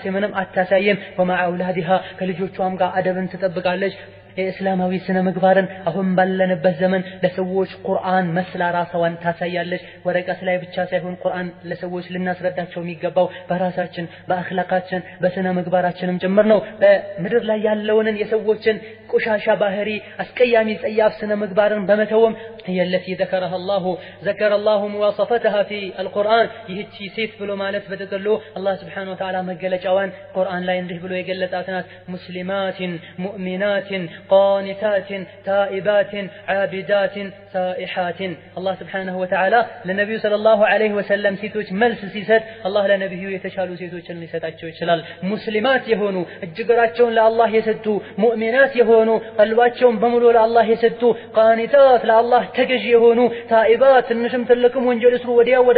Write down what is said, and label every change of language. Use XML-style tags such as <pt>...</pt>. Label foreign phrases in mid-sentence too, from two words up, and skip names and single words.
<am>ምንም አታሳይም።</am> <ar>ومع أولادها</ar> <am>ከልጆቿም ጋር አደብን ትጠብቃለች። የእስላማዊ ስነ ምግባርን አሁን ባለንበት ዘመን ለሰዎች ቁርአን መስላ ራስዋን ታሳያለች። ወረቀት ላይ ብቻ ሳይሆን ቁርአን ለሰዎች ልናስረዳቸው የሚገባው በራሳችን በአኽላቃችን በስነ ምግባራችንም ጭምር ነው። በምድር ላይ ያለውን የሰዎችን ቆሻሻ ባህሪ አስቀያሚ ጸያፍ ስነ ምግባርን በመተውም የለቲ</am> <ar>ذكر الله مواصفتها في القرآن</ar> <am>ይህቺ ሴት ብሎ ማለት በተቀሎ አላህ</am> <ar>سبحانه وتعالى</ar> <am>መገለጫዋን ቁርአን ላይ እንዲህ ብሎ የገለጻት ናት። ሙስሊማትን ሙእሚናትን</am> <ar>قانتات تائبات عابدات سائحات الله سبحانه وتعالى</ar> <am>ለነብዩ</am> <ar>صلى الله عليه وسلم</ar> <am>ሴቶች መልስ ሲሰጥ አላህ ለነብዩ የተሻሉ ሴቶችን ሊሰጣቸው ይችላል። ሙስሊማት የሆኑ እጅግራቸውን ለአላህ የሰጡ ሙእሚናት የሆኑ ቀልባቸውን በሙሉ ለአላህ የሰጡ ቃኒታት ለአላህ ተገዢ የሆኑ ታኢባት ትንሽም ትልቅም ወንጀል እስሩ ወዲያው ወደ</am>